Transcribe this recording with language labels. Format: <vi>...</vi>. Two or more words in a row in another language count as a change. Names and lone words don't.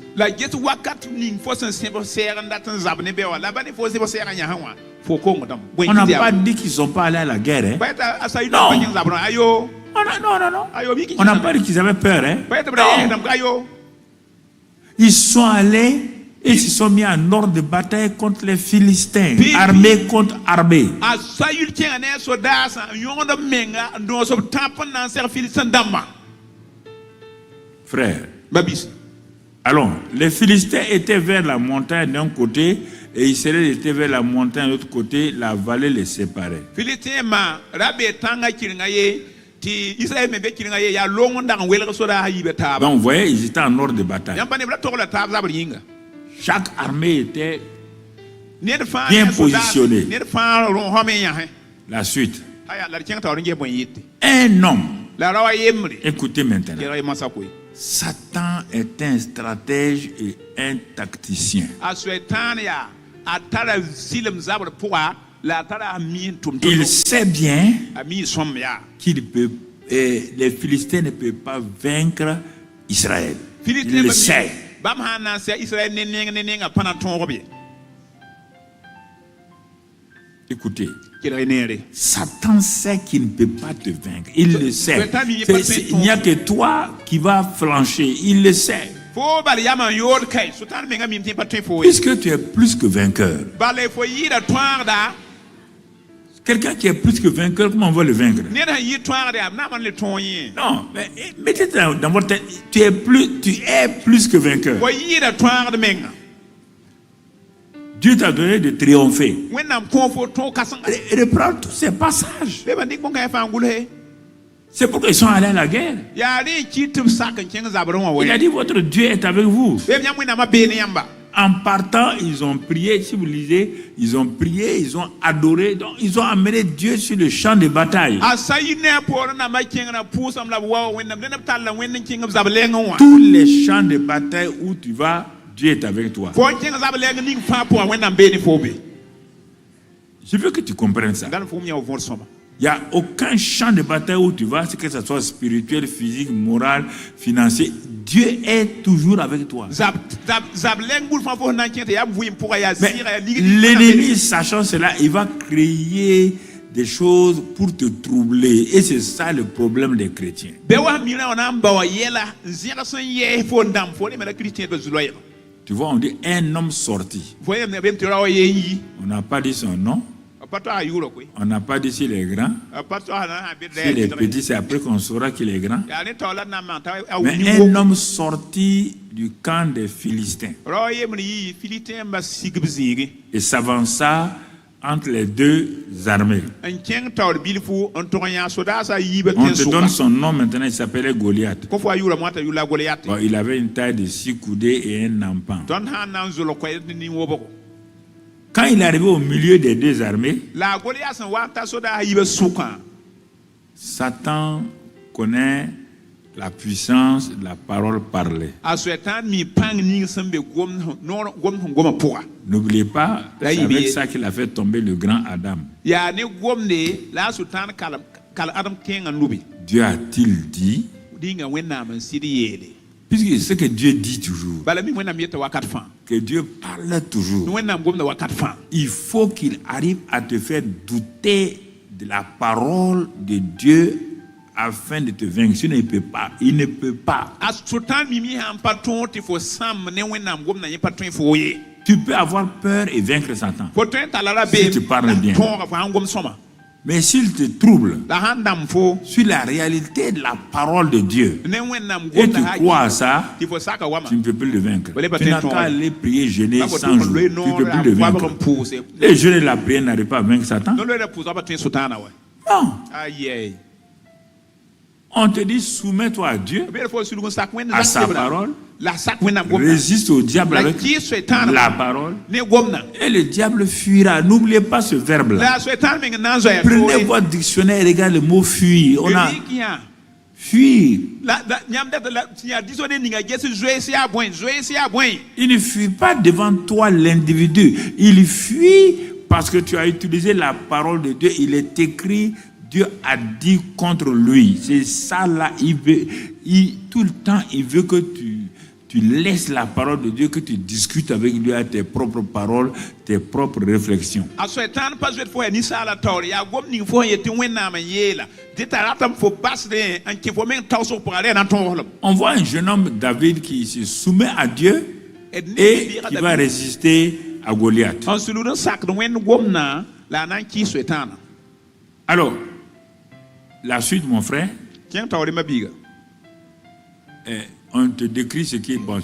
<fr>On n'a pas dit qu'ils ne sont pas allés à la guerre. Hein? Non. Non. On n'a pas dit qu'ils avaient peur. Hein? Non. Ils sont allés Et ils se sont mis en ordre de bataille contre les Philistins, Puis- armée contre armée.</fr> <mos>a sayul tẽngã ne a sodaasã n yõgd b menga n dõos b tãp n na n seg filistẽ dãmbã</mos> <fr>Frère,</fr> <mos>babis</mos> <fr>allons, les Philistins étaient vers la montagne d'un côté et Israël était vers la montagne de l'autre côté, la vallée les séparait.</fr> <mos>filistẽ ma ra bee tãngã kɩrengã ye tɩ israɛl me be kɩrengã ye yaa long n dag n welg sodaasã yiibã taaba</mos> <fr>Donc vous voyez, ils étaient en ordre de bataille.</fr> <mos>yãmb pa neb ra togla taab zabr yĩnga</mos> <fr>Chaque armée était</fr> <mos>ned fãa</mos> <fr>Bien</fr> <mos>ne a sodaas-</mos> <fr>positionné.</fr> <mos>ned fãa rõosã me yãsẽ</mos> <fr>la suite.</fr> <mos>aya la d kẽng taoor n ges bõe yette</mos> <fr>Un homme,</fr> <mos>la ra wa yembre</mos> <fr>écoutez maintenant,</fr> <mos>kelg ye masã koe</mos> <fr>Satan est un stratège et un tacticien.</fr> <mos>a soɛtãan yaa a tara zɩlem zabr pʋga la a tara a mi n tʋm</mos> <fr>Il sait bien</fr> <mos>a mi sõmb yaa</mos> <fr>les Philistins ne peuvent pas vaincre Israël. Il</fr> <mos>filistẽ</mos> <fr>le sait.</fr> <mos>bãmb sã n na n sɛ israɛl ne nengã pa na tõog b ye</mos> <fr>Écoutez,</fr> <mos>kelg y neere</mos> <fr>Satan sait qu'il ne peut pas te vaincre. Il le sait. Satan, il est pas Il n'y a que toi qui vas flancher. Il le sait.</fr> <mos>fo bal yam n yood kae sotan menga mim tɩ pa tõe fo ye</mos> <fr>Puisque tu es plus que vainqueur.</fr> <mos>bala fo yɩɩda tõagda</mos> <fr>Quelqu'un qui est plus que vainqueur, comment on va le vaincre?</fr> <mos>ned sẽn yɩ tõagd yaa b na man le tõog yẽ</mos> <fr>Non, mais mettez dans votre tête, tu es plus que vainqueur.</fr> <mos>fo yɩɩda tõagd menga</mos> <fr>Dieu t'a donné de triompher.</fr> <mos>wẽnnaam kõ fo tõog kãsenga</mos> <fr>Et reprends tous ces passages.</fr> <mos>be ba dɩk bõn-kãẽ fãa n gʋlse</mos> <fr>C'est pourquoi ils sont allés à la guerre.</fr> <mos>yaa rẽ n kɩt tɩ b sak n kẽng zabrẽ wã</mos> <fr>Il a</fr> <mos>wɛ</mos> <fr>dit, votre Dieu est avec vous.</fr> <mos>be b yãmb wẽnnaamã bee ne yãmba</mos> <fr>En partant, ils ont prié. Si vous lisez, ils ont prié, ils ont adoré. Donc, ils ont amené Dieu sur le champ de bataille.</fr> <mos>a sa yɩ ne a poorẽ nambã kẽngrã pʋʋsame la b wa wa wẽnnaam dẽn b talla wẽnd n kẽng b zab lɛngẽ wã</mos> <fr>Tous les champs de bataille où tu vas, Dieu est avec toi.</fr> <mos>fo n kẽng zab lɛng ning fãa pʋgã wẽnnaam bee ne fo be</mos> <fr>Je veux que tu comprennes ça.</fr> <mos>dãn fo m yã wa võor sõma</mos> <fr>Il n'y a aucun champ de bataille où tu vas, que ce soit spirituel, physique, moral, financier. Dieu est toujours avec toi.</fr> <mos>zab lɛng bul fãa fo sẽn na n kẽ tɩ yaa b vɩɩm pʋga yaa</mos> <fr>Mais</fr> <mos>zɩɩga yaa ligd</mos> <fr>l'ennemi, sachant cela, il va créer des choses pour te troubler. Et c'est ça le problème des chrétiens.</fr> <mos>be wa mi na na n ba wa yɛla n zẽg sẽn yɛɛ fo n dãmb fo ne me la kiristẽedbã zu-loɛɛgã</mos> <fr>Tu vois, on dit un homme sorti.</fr> <mos>fo yem ne bem tɩ ra wa yee n yi</mos> <fr>On n'a pas dit son nom.</fr> <mos>a pa toa yʋʋra koe</mos> <fr>On n'a pas dit s'il est grand.</fr> <mos>a pa toa na sã be</mos> <fr>S'il est petit, c'est après qu'on saura qu'il est grand.</fr> <mos>yaa ne taoor la na n maan t'a a</mos> <fr>Mais</fr> <mos>ning</mos> <fr>un homme sorti du camp des Philistins</fr> <mos>ra wa yembr yɩ filistẽembã sig b zĩige</mos> <fr>et s'avança entre les deux armées.</fr> <mos>n kẽng taoor bilfu n tʋg n yã sodaasã yiibã</mos> <fr>On</fr> <mos>tẽn te sʋka</mos> <fr>donne son nom maintenant, il s'appelait Goliath.</fr> <mos>fo fo a yʋʋra moã t'a yʋla goliyat</mos> <fr>Bon, il avait une taille de 6 coudées et un empan.</fr> <mos>tõnd sã n na n zolg koɛɛd ne nin-wobgo</mos> <fr>Quand il est arrivé au milieu des deux armées,</fr> <mos>la a goliyat sẽn wa n ta sodaasã yiibã sʋkã</mos> <fr>Satan connaît la puissance de la parole parlée.</fr> <mos>a soɛtãan mi pãng ning sẽn be gomd sẽn gomã pʋga</mos> <fr>N'oubliez pas, c'est Là, il avec y- ça qu'il a fait tomber le grand Adam.</fr> <mos>yaa ne gomde la a sʋtãan kal adem kẽngã nubi</mos> <fr>Dieu a-t-il dit?</fr> <mos>dĩnga wẽnnaam n sɩd yeele</mos> <fr>Puisque c'est ce que Dieu dit toujours,</fr> <mos>bala mi wẽnnaam yeta wakat fãa</mos> <fr>que Dieu parle toujours.</fr> <mos>ne wẽnnaam gomda wakat fãa</mos> <fr>Il faut qu'il arrive à te faire douter de la parole de Dieu afin de te vaincre. Sinon, il ne peut pas. Il ne peut pas.</fr> <mos>a sʋtãan mimi sãn pa tõog tɩ fo sãmb ne wẽnnaam gomdã yẽ pa tõe fo ye</mos> <fr>Tu peux avoir peur et vaincre Satan.</fr> <mos>fo tõe n talla ra</mos> <fr>Si tu parles bien.</fr> <mos>tõoga fo sãn gom sõma</mos> <fr>Mais s'il te trouble</fr> <mos>la sãn dãmb fo</mos> <fr>sur la réalité de la parole de Dieu</fr> <mos>ne wẽnnaam</mos> <fr>et tu</fr> <mos>gomda</mos> <fr>crois à ça,</fr> <mos>tɩ fo saka wama</mos> <fr>tu ne peux plus le vaincre. Voilà, Tu n'as peut-être, qu'à aller prier, jeûner</fr> <mos>la fo</mos> <fr>100 jours.</fr> <mos>tʋg</mos> <fr>Tu ne peux plus le vaincre.</fr> <mos>n pʋʋse</mos> <fr>Les jeûnes et la prière n'arrivent pas à vaincre Satan.</fr> <mos>no loɛɛda pʋʋsga pa tõe sʋtãana wa</mos> <fr>Non.</fr> <mos>ayɛ</mos> <fr>On te dit soumets-toi à Dieu,</fr> <mos>b fo sulg n sak wẽnd</mos> <fr>à sa</fr> <mos>zak</mos> <fr>parole,</fr> <mos>la sak wẽnnaam gomda</mos> <fr>résiste au diable</fr> <mos>la</mos> <fr>avec</fr> <mos>kɩɩs soɛtãana</mos> <fr>la parole.</fr> <mos>ne gomdã</mos> <fr>Et le diable fuira. N'oubliez pas ce verbe-là.</fr> <mos>la soɛtãan meng n na n zoɛɛ</mos> <fr>Prenez votre dictionnaire et regardez le mot fuir. On a fuir.</fr> <mos>yãmb dat tɩ yaa disode ninga ges zoees yaa bõe zoees yaa bõe</mos> <fr>Il ne fuit pas devant toi l'individu. Il fuit parce que tu as utilisé la parole de Dieu. Il est écrit, Dieu a dit contre lui. C'est ça là. Tout le temps, il veut que tu laisses la parole de Dieu, que tu discutes avec lui à tes propres paroles, tes propres réflexions.</fr> <mos>a soɛtãan pa zoet fo yaa ninsaala taoor yaa gom ning fo sẽn yet tɩ wẽnnaam n yeela dɩ t'a ratame fo basdẽ n kẽ fo meng tagsg pʋga rẽ na tõoslem</mos> <fr>On voit un jeune homme, David, qui se soumet à Dieu. et qui va résister à Goliath. Alors, la suite, mon frère, on te décrit ce qui est bon.</fr>